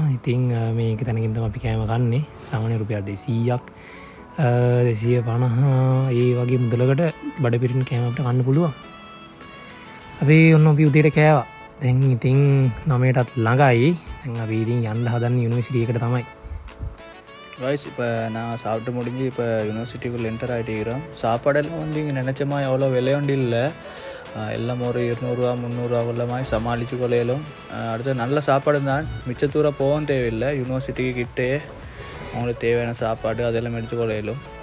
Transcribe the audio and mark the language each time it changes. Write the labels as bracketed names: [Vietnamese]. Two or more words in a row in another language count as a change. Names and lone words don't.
[Sinhala] ඉතින් මේක තැනකින් තමයි අපි කෑම කන්නේ. සාමාන්‍ය රුපියල් 200ක් 250 ඒ වගේ මුදලකට බඩ පිරින කෑම අපිට කන්න පුළුවන්. අපි ඔන්න අපි උදේට කෑවා. දැන් ඉතින් 9ටත් ළඟයි. දැන් අපි ඉතින් යන්න හදන්නේ යුනිවර්සිටි එකට තමයි. [Tamil] காய்ஸ், இப்போ நான் சாப்பிட்டு முடிஞ்சு இப்போ யூனிவர்சிட்டிக்குள்ளே என்டர் ஆகிட்டு இருக்கிறோம். சாப்பாடெல்லாம் வந்து இங்கே நினச்ச மாதிரி அவ்வளோ விலையோண்டு இல்லை. எல்லாம் ஒரு 200 300 மாதிரி சமாளித்து கொள்ளையிலும். அடுத்து நல்ல சாப்பாடு தான். மிச்ச தூரம் போகவும் தேவையில்லை. யூனிவர்சிட்டிக்கு கிட்டே அவங்களுக்கு தேவையான சாப்பாடு அதெல்லாம் எடுத்து கொள்ளையிலும்.